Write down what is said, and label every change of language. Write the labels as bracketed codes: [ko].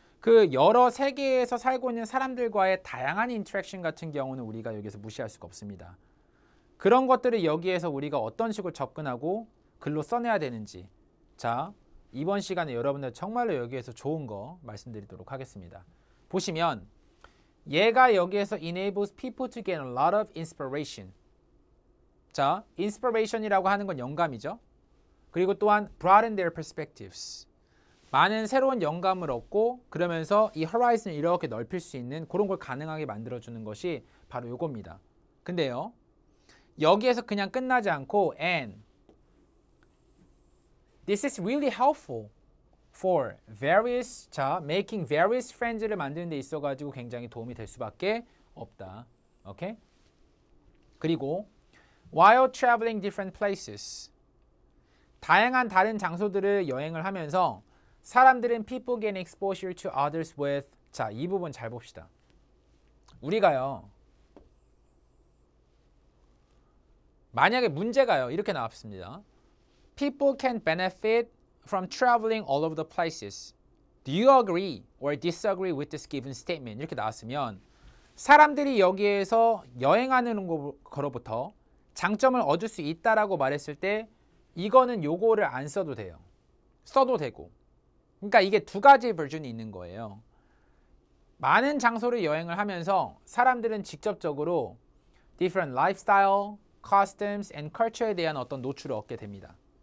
[ko] 그 여러 세계에서 살고 있는 사람들과의 다양한 인터랙션 같은 경우는 우리가 여기서 무시할 수가 없습니다. 그런 것들을 여기에서 우리가 어떤 식으로 접근하고 글로 써내야 되는지, 자, 이번 시간에 여러분들 정말로 여기에서 좋은 거 말씀드리도록 하겠습니다. 보시면 얘가 여기에서 [en] enables people to gain a lot of inspiration. [ko] 자, inspiration이라고 하는 건 영감이죠. 그리고 또한 [en] broaden their perspectives. [ko] 많은 새로운 영감을 얻고 그러면서 이 horizon을 이렇게 넓힐 수 있는 그런 걸 가능하게 만들어주는 것이 바로 요겁니다. 근데요, 여기에서 그냥 끝나지 않고 [en] and this is really helpful for various, [ko] 자, [en] making various friends [ko] 를 만드는 데 있어가지고 굉장히 도움이 될 수밖에 없다. 오케이? 그리고 [en] while traveling different places, [ko] 다양한 다른 장소들을 여행을 하면서 사람들은 [en] people gain exposure to others with, [ko] 자, 이 부분 잘 봅시다. 우리가요, 만약에 문제가요 이렇게 나왔습니다. [en] People can benefit from traveling all over the places. Do you agree or disagree with this given statement? [ko] 이렇게 나왔으면 사람들이 여기에서 여행하는 거로부터 장점을 얻을 수 있다라고 말했을 때 이거는 요거를 안 써도 돼요. 써도 되고. 그러니까 이게 두 가지 버전이 있는 거예요. 많은 장소를 여행을 하면서 사람들은 직접적으로 [en] different lifestyle, customs and culture [ko] 에 대한 어떤 노출을 얻게 됩니다.